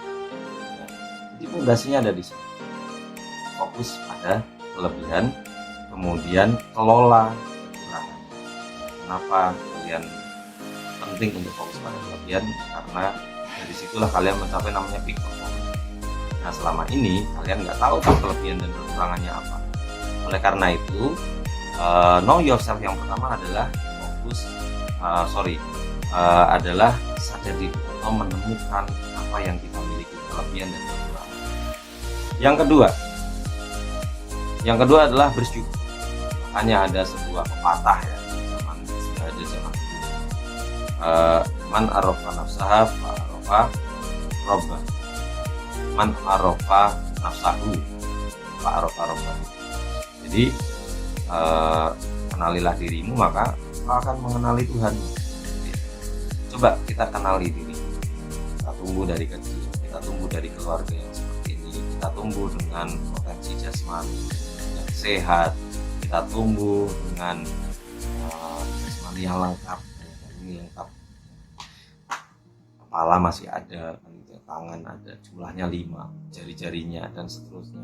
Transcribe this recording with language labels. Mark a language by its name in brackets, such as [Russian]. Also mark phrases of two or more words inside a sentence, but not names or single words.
[Indonesian] Jadi fondasinya ada di sini. Fokus pada kelebihan, kemudian kelola kekurangan. Kenapa kalian penting untuk fokus pada kelebihan? Karena dari situlah kalian mencapai namanya [English] peak performance. [Indonesian] Nah, selama ini kalian nggak tahu kan kelebihan dan kekurangannya apa. Oleh karena itu, [English] know yourself [Indonesian] yang pertama adalah adalah sadar diri atau menemukan apa yang kita miliki, kelebihan dan kekurangan. Yang kedua adalah bersyukur. Makanya ada sebuah pepatah ya, [Arabic] من عرف نفسها فعرف ربه. من عرف نفسه Arab. [Indonesian] Jadi kenalilah dirimu, maka kau akan mengenali Tuhan. Coba kita kenali diri. Kita tumbuh dari kecil, kita tumbuh dari keluarga yang seperti ini, kita tumbuh dengan potensi jasmani yang sehat, kita tumbuh dengan jasmani yang lengkap, kepala masih ada, tangan ada, jumlahnya 5, jari-jarinya dan seterusnya.